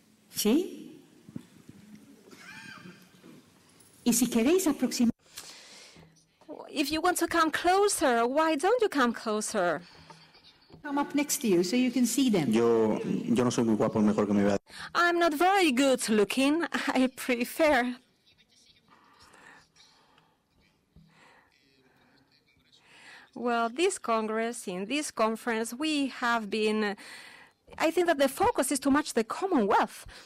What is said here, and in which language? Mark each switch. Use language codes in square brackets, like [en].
[es] ¿Sí? Y si queréis aproximar... [en] If you want to come closer, why don't you come closer? Come up next to you so you can see them. [es] Yo no soy muy guapo, mejor que me vea. [en] I'm not very good looking. I prefer. Well, in this conference, we have been, I think that the focus is too much the Commonwealth.